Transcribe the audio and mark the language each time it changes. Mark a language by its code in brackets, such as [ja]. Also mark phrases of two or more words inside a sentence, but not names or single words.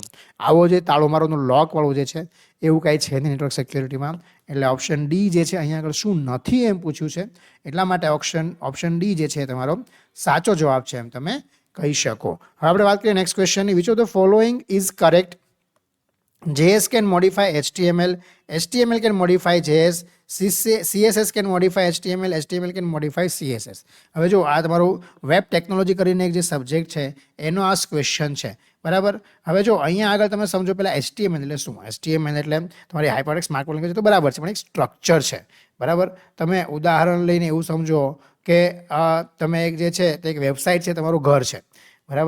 [gu] આવો જે તાળું મારવાનું લોકવાળું જે છે એવું કાંઈ છે નહીં [en] network security. [gu] એટલે [en] option D [gu] જે છે અહીંયા આગળ શું નથી એમ પૂછ્યું છે, એટલા માટે [en] option D [gu] જે છે તમારો સાચો જવાબ છે એમ તમે કહી શકો. હવે આપણે વાત કરીએ [en] next question. Which of the following is correct? JS can modify HTML, HTML can modify JS, CSS can modify HTML, HTML can modify CSS. [gu] હવે જો આ તમારું [en] web technology [gu] કરીને એક જે સબ્જેક્ટ છે એનો આ ક્વેશ્ચન છે, બરાબર. હવે જો અહીંયા આગળ તમે સમજો પહેલાં HTML એટલે શું? HTML એટલે તમારી [en] hypertext markup language [gu] તો બરાબર છે, પણ એક સ્ટ્રક્ચર છે, બરાબર. તમે ઉદાહરણ લઈને એવું સમજો કે તમે એક જે છે તે એક વેબસાઇટ છે, તમારું ઘર છે, બરાબર.